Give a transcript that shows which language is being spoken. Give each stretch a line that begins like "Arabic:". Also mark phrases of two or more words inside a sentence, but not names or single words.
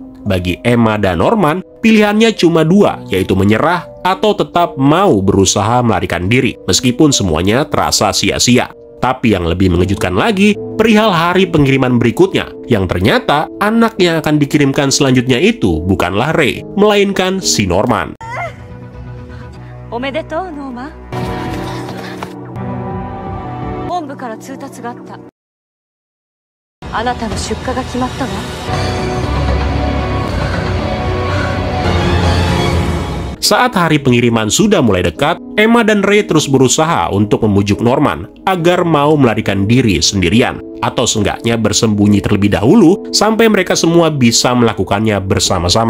Indonesian: Bagi Emma dan Norman, pilihannya cuma dua, yaitu menyerah atau tetap mau berusaha melarikan diri, meskipun semuanya terasa sia-sia. Tapi yang lebih mengejutkan lagi, perihal hari pengiriman berikutnya, yang ternyata anak yang akan dikirimkan selanjutnya itu bukanlah Ray, melainkan si Norman.
Japanese: おめでとう、ノーマン。本部から通達があった。あなたの出荷が決まったわ。
Indonesian: Saat hari pengiriman sudah mulai dekat, Emma dan Ray terus berusaha untuk memujuk Norman agar mau melarikan diri sendirian, atau seenggaknya bersembunyi terlebih dahulu sampai mereka semua bisa melakukannya bersama-sama.